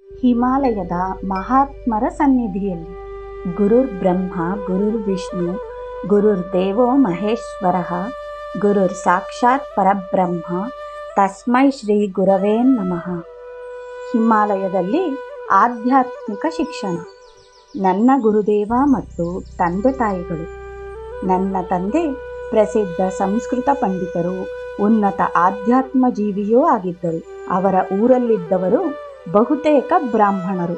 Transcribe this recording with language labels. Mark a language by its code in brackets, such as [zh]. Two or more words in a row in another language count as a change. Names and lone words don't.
[kn] ಹಿಮಾಲಯದ ಮಹಾತ್ಮರ ಸನ್ನಿಧಿಯಲ್ಲಿ [sa] ಗುರುರ್ ಬ್ರಹ್ಮ ಗುರುರ್ ವಿಷ್ಣು ಗುರುರ್ ದೇವೋ ಮಹೇಶ್ವರ ಗುರುರ್ ಸಾಕ್ಷಾತ್ ಪರಬ್ರಹ್ಮ ತಸ್ಮೈ ಶ್ರೀ ಗುರವೇ ನಮಃ. [kn] ಹಿಮಾಲಯದಲ್ಲಿ ಆಧ್ಯಾತ್ಮಿಕ ಶಿಕ್ಷಣ. ನನ್ನ ಗುರುದೇವ ಮತ್ತು ತಂದೆ ತಾಯಿಗಳು. ನನ್ನ ತಂದೆ ಪ್ರಸಿದ್ಧ ಸಂಸ್ಕೃತ ಪಂಡಿತರು, ಉನ್ನತ ಆಧ್ಯಾತ್ಮ ಜೀವಿಯೂ ಆಗಿದ್ದರು. ಅವರ ಊರಲ್ಲಿದ್ದವರು ಬಹುತೇಕ ಬ್ರಾಹ್ಮಣರು.